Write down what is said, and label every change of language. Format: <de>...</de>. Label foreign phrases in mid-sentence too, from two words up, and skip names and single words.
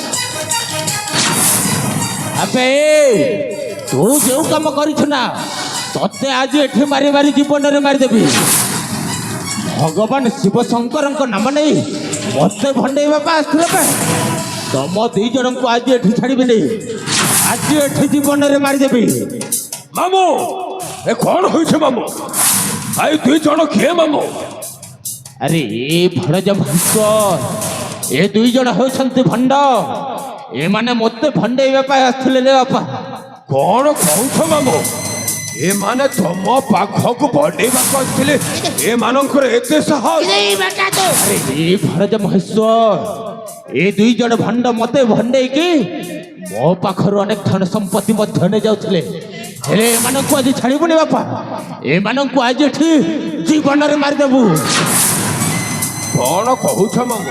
<or>ଅବେ ତୁ ଯୋ କାମ କରିଛୁ ନା ତ ତତେ ଆଜି ଏଠି ମାରି ମାରି ଜୀବନରେ ମାରିଦେବି। ଭଗବାନ ଶିବ ଶଙ୍କରଙ୍କ ନାମ ନେଇ ମତେ ଭଣ୍ଡେଇବା ପାଇଁ ଆସିଥିଲେ ବେ। ତମ ଦି ଜଣଙ୍କୁ ଆଜି ଏଠି ଛାଡ଼ିବିନି, ଆଜି ଏଠି ଜୀବନରେ ମାରିଦେବି। ମାମୁ ଏ କଣ ହୋଇଛି ମାମୁ? ଆଇ ଦୁଇ ଜଣ କିଏ ମାମୁ? ଆରେ ଏ ଭଣଜ ମହେଶ୍ୱର, ଏ ଦୁଇ ଜଣ ହେଉଛନ୍ତି ଭଣ୍ଡ। ଏମାନେ ମତେ ଭଣ୍ଡେଇବା ପାଇଁ ଆସିଥିଲେ ରେ ବାପା। କଣ କହୁଛ ମାମୁ? ଏମାନେ ତମ ପାଖକୁ ବଢେଇବାକୁ ଆସିଥିଲେ? ଏମାନଙ୍କର ଏତେ ସାହସ? ଏଇ ବେଟା ତ ଆରେ ଏ ଭଣଜ ମହେଶ୍ୱର, ଏ ଦୁଇ ଜଣ ଭଣ୍ଡ ମତେ ଭଣ୍ଡେଇକି ମୋ ପାଖରୁ ଅନେକ ଧନ ସମ୍ପତ୍ତି ମଧ୍ୟ ନେଇଯାଉଥିଲେ। ହେଲେ ଏମାନଙ୍କୁ ଆଜି ଛାଡ଼ିବୁନି ବାପା, ଏମାନଙ୍କୁ ଆଜି ଏଠି ଜୀବନରେ ମାରିଦେବୁ। କଣ କହୁଛ ମାମୁ?</or>